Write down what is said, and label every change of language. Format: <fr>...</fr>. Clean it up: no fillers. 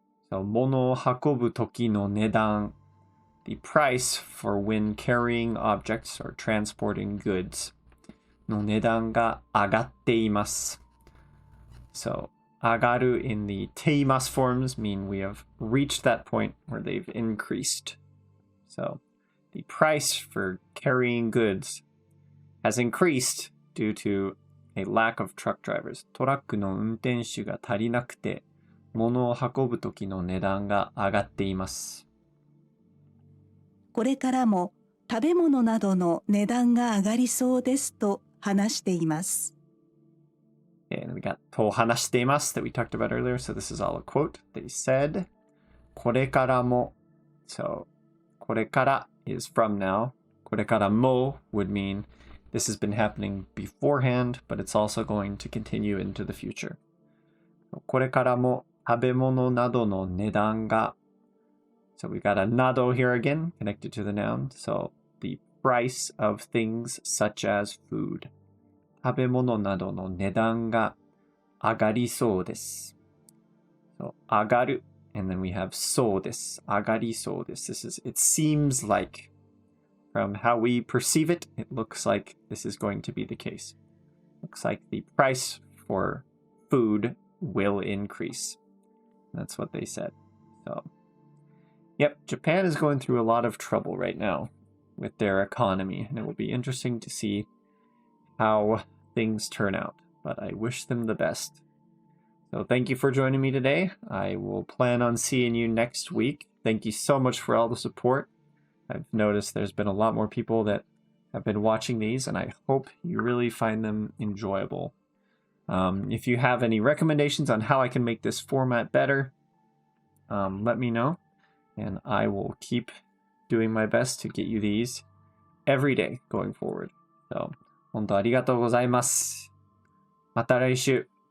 <en>So</en> <ja>物を運ぶときの値段</ja> <en>the price for when carrying objects or transporting goods</en> <ja>の値段が上がっています</ja> <en>So 上がる in the ています forms mean we have reached that point where they've increased. So the price for carrying goods has increased due to a lack of truck drivers.</en> <ja>トラックの運転手が足りなくて、物を運ぶときの値段が上がっています。これからも食べ物などの値段が上がりそうですと話しています。</ja> <en>And we got</en> <ja>と話しています</ja> <en>that we talked about earlier. So this is all a quote. They said, これからも So これから is from now. これからも would mean this has been happening beforehand, but it's also going to continue into the future.</en> <ja>これからも食べ物などの値段が</ja> <en>So we got a nado here again, connected to the noun. So the price of things such as food.</en> <ja>食べ物などの値段が上がりそうです。</ja> <en>So 上がる and then we have そうです。</en> <ja>上がりそうです。</ja> <en>This is, it seems like from how we perceive it, it looks like this is going to be the case. Looks like the price for food will increase. That's what they said. So, yep, Japan is going through a lot of trouble right now with their economy, and it will be interesting to see how things turn out. But I wish them the best. So thank you for joining me today. I will plan on seeing you next week. Thank you so much for all the support. I've noticed there's been a lot more people that have been watching these, and I hope you really find them enjoyable. If you have any recommendations on how I can make this format better, let me know, and I will keep doing my best to get you these every day going forward.</en> <ja>So, 本当ありがとうございます。また来週。</ja>